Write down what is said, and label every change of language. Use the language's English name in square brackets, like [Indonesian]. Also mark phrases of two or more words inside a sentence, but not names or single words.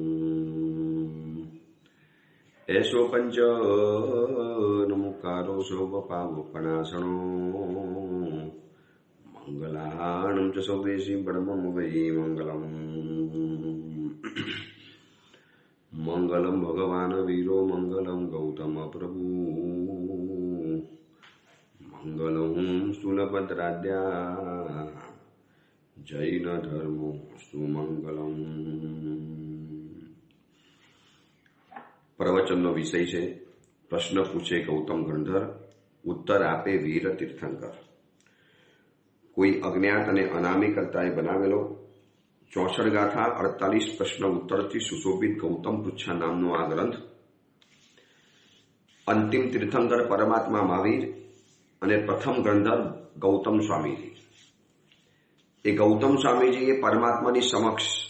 [Prakrit languages] ऐसो पंच नमुकारो सौवपावपणासणो मंगलाणं च सौदेशी परमं वै [Sanskrit] मंगलम् मंगलम भगवान वीरो मंगलम गौतम प्रभु मंगलम सुलभद्राद्या जैन धर्मो सुमंगलम। [Gujarati] प्रवचनનો વિષય છે પ્રશ્ન પૂછે ગૌતમ ગણધર, ઉત્તર આપે વીર તીર્થંકર। કોઈ અજ્ઞાત અને અનામિકર્તાએ બનાવેલો 64 ગાથા 48 પ્રશ્ન ઉત્તરથી સુશોભિત ગૌતમ પૃચ્છા નામનો આ ગ્રંથ અંતિમ તીર્થંકર પરમાત્મા મહાવીર અને પ્રથમ ગણધર ગૌતમ સ્વામીજી, એ ગૌતમ સ્વામીજીએ પરમાત્માની સમક્ષ